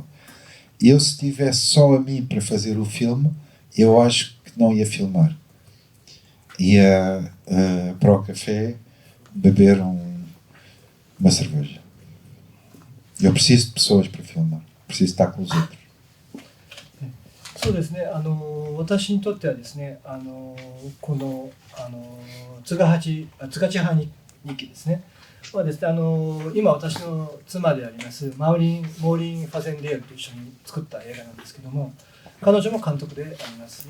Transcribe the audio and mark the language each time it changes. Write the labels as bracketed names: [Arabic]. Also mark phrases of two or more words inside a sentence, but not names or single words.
[Portuguese] Eu, se tivesse só a mim para fazer o filme, eu acho que não ia filmar. Ia para o café beber uma cerveja. Eu preciso de pessoas para filmar. Preciso estar com os outros. [Japanese] そうですね、私にとってはですね、この津賀千葉日記ですね、ですね、今私の妻でありますモーリン・ファゼンデールと一緒に作った映画なんですけども、彼女も監督であります。